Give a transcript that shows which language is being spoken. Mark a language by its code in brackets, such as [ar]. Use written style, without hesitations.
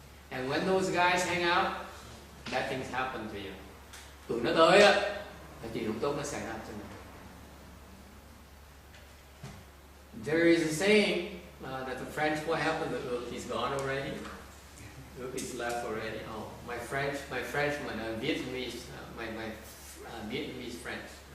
[en] And when those guys hang out, bad things happen to you. [vi] Tụi nó tới á, là chuyện không tốt nó xảy ra cho mình. [en] There is a saying that the French, what happened to Ước? He's gone already. Ước is left already. Oh, my Frenchman, Vietnamese, my Vietnamese French.